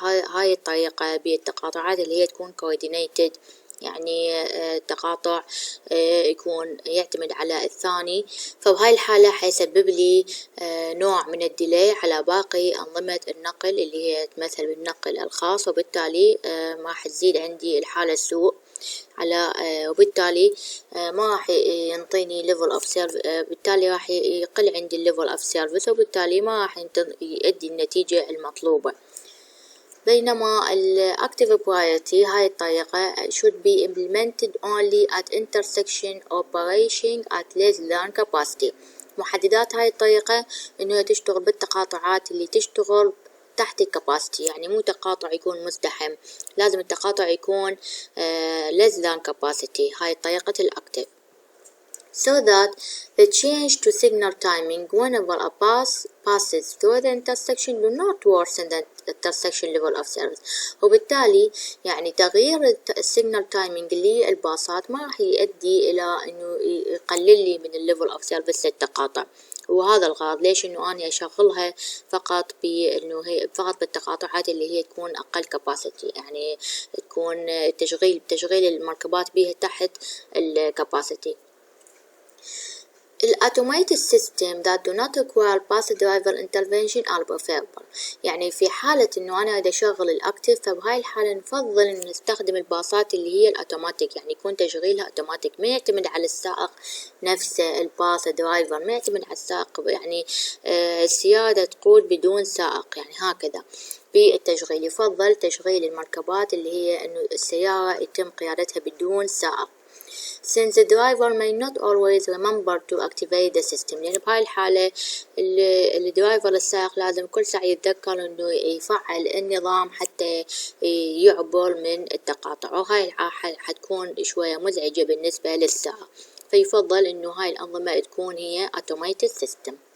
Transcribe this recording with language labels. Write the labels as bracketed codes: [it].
[ar] هاي الطريقة بالتقاطعات اللي هي تكون coordinated، يعني تقاطع يكون يعتمد على الثاني، فبهاي الحالة حيسبب لي نوع من الديلي على باقي أنظمة النقل اللي هي تمثل بالنقل الخاص، وبالتالي ما راح تزيد عندي الحالة السوء على وبالتالي ما راح ينطيني level of service، بالتالي راح يقل عندي level of service وبالتالي ما راح يؤدي النتيجة المطلوبة. بينما ال active priority هاي الطريقة [en] should be implemented only at intersection operation at less than capacity. [ar] محددات هاي الطريقة إنه تشتغل بالتقاطعات اللي تشتغل تحت الكاباسيتي، يعني مو تقاطع يكون مزدحم، لازم التقاطع يكون [en] less than capacity. [ar] هاي طريقة الأكتيف. [en] So that the change to signal timing whenever a bus passes through the intersection do not worsen the intersection level of service. [ar] وبالتالي يعني تغيير السيجنال تايمينج للباصات ما راح يؤدي إلى إنه يقلل لي من الليفل أوف سيرفيس للتقاطع، وهذا الغرض ليش إنه أنا أشغلها فقط بإنه هي فقط بالتقاطعات اللي هي تكون أقل كاباسيتي، يعني تكون تشغيل المركبات بها تحت الكاباسيتي. [en] الautomated system that do not require bus driver intervention are preferable. [ar] يعني في حالة إنه أنا إذا أشغل الأكتيف فبهاي الحالة نفضل إن نستخدم الباصات اللي هي الأوتوماتيك، يعني يكون تشغيلها أوتوماتيك، ما يعتمد على السائق نفسه الباص درايفر، ما يعتمد على السائق، يعني السيادة تقود بدون سائق، يعني هكذا. بالتشغيل يفضل تشغيل المركبات اللي هي إنه السيارة يتم قيادتها بدون سائق. [en] since the driver may not always remember to activate the system. [ar] يعني بهاي الحالة الدرايفر السائق لازم كل ساعة يتذكر إنه يفعل النظام حتى يعبر من التقاطع، وهاي الحالة حتكون شوية مزعجة بالنسبة للسائق، فيفضل إنه هاي الأنظمة تكون هي automated system.